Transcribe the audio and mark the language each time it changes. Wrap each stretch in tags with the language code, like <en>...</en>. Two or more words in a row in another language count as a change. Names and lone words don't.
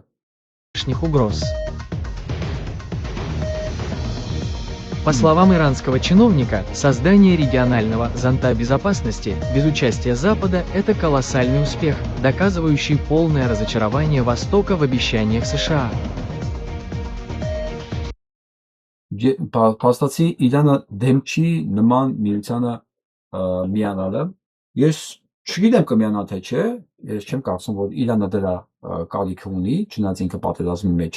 <ru>Угроз. По словам иранского чиновника, создание регионального зонта безопасности без участия Запада – это колоссальный успех, доказывающий полное разочарование Востока в обещаниях США.</ru> <hy>Փաստացի Իրանը դեմ չի նման միությանը միանալը։ Ես չգիտեմ կմիանա թե չէ, ես չեմ կարծում, որ Իրանը դրա կարիք ունի, չնայած ինքը պատերազմի մեջ</hy>